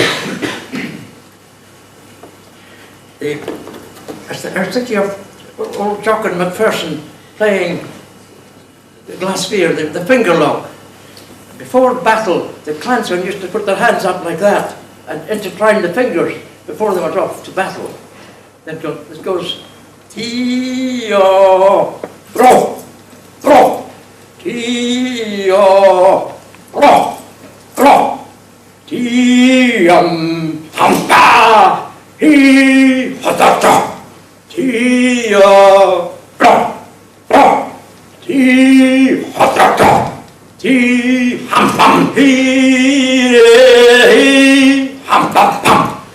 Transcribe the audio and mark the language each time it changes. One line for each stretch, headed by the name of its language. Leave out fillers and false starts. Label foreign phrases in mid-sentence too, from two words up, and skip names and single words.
English: I was thinking of old Jock and Macpherson playing the glasphere, the finger log. Before battle, the clansmen used to put their hands up like that and intertwine the fingers before they went off to battle. Then it goes, Tio, bro, bro, Tio, bro, bro, Tiam, hampa, he, hatata, Tio, bro, bro, Ti, hatata, Ti, ham, pam, he, ham, pam, pam.